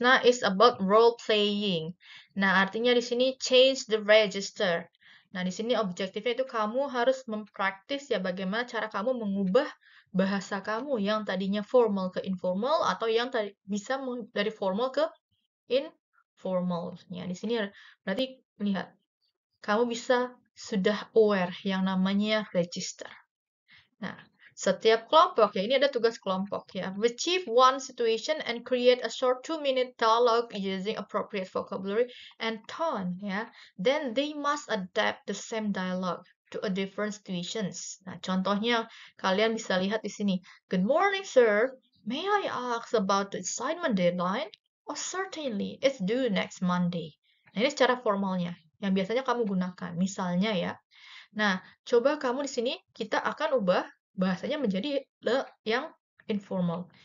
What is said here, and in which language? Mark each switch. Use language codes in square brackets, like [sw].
[en] Nah, is about role playing. [id] Nah, artinya di sini [en] change the register. [id] Nah, di sini objektifnya itu kamu harus mempraktis ya bagaimana cara kamu mengubah bahasa kamu yang tadinya formal ke informal atau yang tadi bisa dari formal ke informal. Ya, di sini berarti lihat kamu bisa sudah aware yang namanya register. Nah, setiap kelompok ya, ini ada tugas kelompok ya. [en] Achieve one situation and create a short 2-minute dialogue using appropriate vocabulary and tone ya. Then they must adapt the same dialogue to a different situations. [id] Nah, contohnya kalian bisa lihat di sini. [en] Good morning, sir. May I ask about the assignment deadline? Oh, certainly. It's due next Monday. [id] Nah, ini secara formalnya yang biasanya kamu gunakan. Misalnya ya, nah, coba kamu di sini kita akan ubah bahasanya menjadi yang informal.